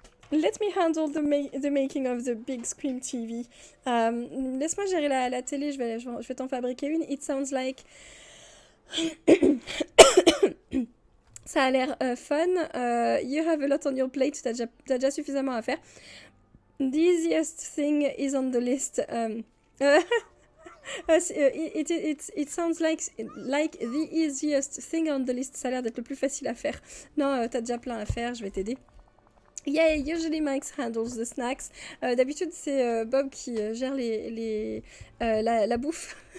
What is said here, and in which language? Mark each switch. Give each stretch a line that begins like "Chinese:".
English: Let me handle the making of the big screen TV.
French: Laisse-moi gérer la télé, je vais t'en fabriquer une.
English: It sounds like...
French: Ça a l'air fun.
English: You have a lot on your plate.
French: T'as déjà suffisamment à faire.
English: The easiest thing is on the list. It sounds like the easiest thing on the list.
French: Ça a l'air d'être le plus facile à faire. Non, t'as déjà plein à faire, je vais t'aider.
English: Yeah, usually Max handles the snacks.
French: D'habitude, c'est Bob qui gère la bouffe.